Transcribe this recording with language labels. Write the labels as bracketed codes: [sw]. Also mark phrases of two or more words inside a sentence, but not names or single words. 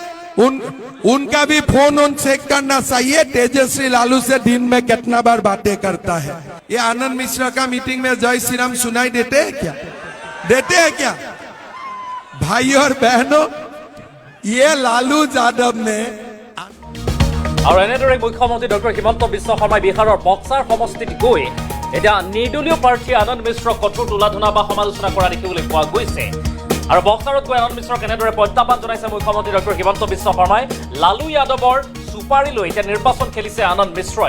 [hi] उनका भी फोन ऑन चेक करना चाहिए, तेजस्वी लालू से दिन में कितना बार बातें करता है। ये आनंद मिश्रा का मीटिंग में जय श्री राम सुनाई देते हैं क्या? देते हैं क्या? भाई और बहनों, ये लालू यादव ने [as] আৰু এনেদৰে মুখ্যমন্ত্ৰী ডক্টৰ হিমন্ত বিশ্ব শৰ্মাই বিহাৰৰ বক্সাৰ সমষ্টিত গৈ এতিয়া নিৰ্দলীয় প্ৰাৰ্থী আনন্দ মিশ্ৰক কঠোৰ তোলা-ধোনা বা সমালোচনা কৰা দেখিবলৈ পোৱা গৈছে। আৰু বক্সাৰত গৈ আনন্দ মিশ্ৰক এনেদৰে প্ৰত্যাহ্বান জনাইছে মুখ্যমন্ত্ৰী ডক্টৰ হিমন্ত বিশ্ব শৰ্মাই। লালু যাদৱৰ চুপাৰী লৈ এতিয়া নিৰ্বাচন খেলিছে আনন্দ মিশ্ৰই।